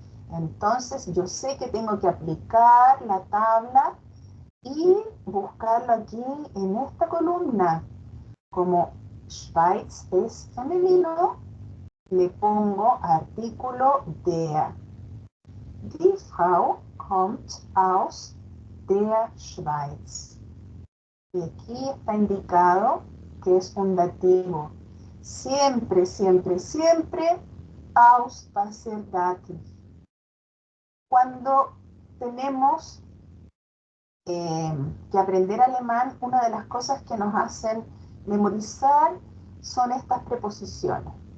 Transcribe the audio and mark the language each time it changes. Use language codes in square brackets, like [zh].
[es] Entonces yo sé que tengo que aplicar la tabla y buscarlo aquí en esta columna. Como Schweiz es femenino, le pongo artículo der. [de] Die Frau kommt aus der Schweiz. [es] Y aquí está indicado que es un dativo. Siempre, siempre, siempre aus va a ser dativ. Cuando tenemos que aprender alemán, una de las cosas que nos hacen memorizar son estas preposiciones.